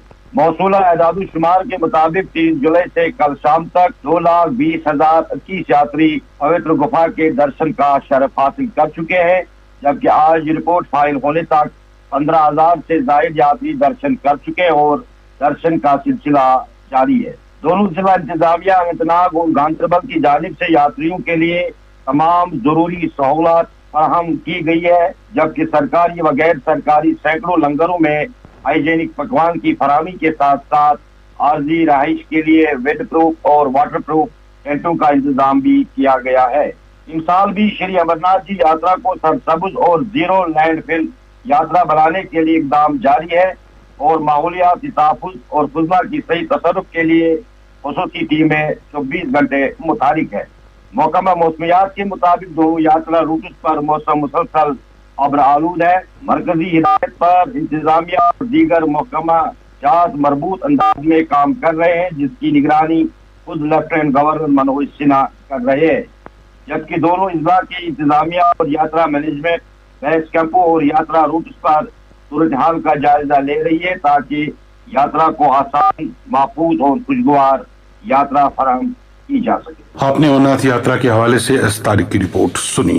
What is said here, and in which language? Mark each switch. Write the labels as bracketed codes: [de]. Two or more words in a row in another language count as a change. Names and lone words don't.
[ur] موصولہ اعداد و شمار کے مطابق 3 جولائی سے کل شام تک 2,20,021 یاتری پوتر گپھا کے درشن کا شرف حاصل کر چکے ہیں، جبکہ آج رپورٹ فائل ہونے تک 15,000 سے زیادہ یاتری درشن کر چکے ہیں اور درشن کا سلسلہ جاری ہے. دونوں ضلع انتظامیہ اننتناگ اور گاندربل کی جانب سے یاتریوں کے لیے تمام ضروری سہولات فراہم کی گئی ہے، جبکہ سرکاری و غیر سرکاری سینکڑوں لنگروں میں ہائیجینک پکوان کی فراہمی کے ساتھ ساتھ عارضی رہائش کے لیے [en] wet proof [ur] اور [en] water proof [ur] ٹینٹوں کا انتظام بھی کیا گیا ہے۔ ان سال بھی شری امرناتھ جی یاترا کو سرسبز اور [en] zero land fill [ur] یاترا بنانے کے لیے اقدام جاری ہے اور ماحولیاتی تحفظ اور فضلہ کی صحیح تصرف کے لیے خصوصی ٹیمیں 24 گھنٹے متحرک ہے۔ محکمہ موسمیات کے مطابق دونوں یاترا روٹس پر موسم مسلسل ابر آلود ہے۔ مرکزی ہدایت پر انتظامیہ اور دیگر محکمہ جات مربوط انداز میں کام کر رہے ہیں، جس کی نگرانی خود لیفٹیننٹ گورنر منوج سنہا کر رہے ہیں، جبکہ دونوں اضلاع کی انتظامیہ اور یاترا مینجمنٹ بیس کیمپوں اور یاترا روٹس پر صورتحال کا جائزہ لے رہی ہے تاکہ یاترا کو آسان، محفوظ اور خوشگوار یاترا فراہم کی جا سکے۔ آپ نے امرناتھ یاترا کے حوالے سے اس تاریخ کی رپورٹ سنی۔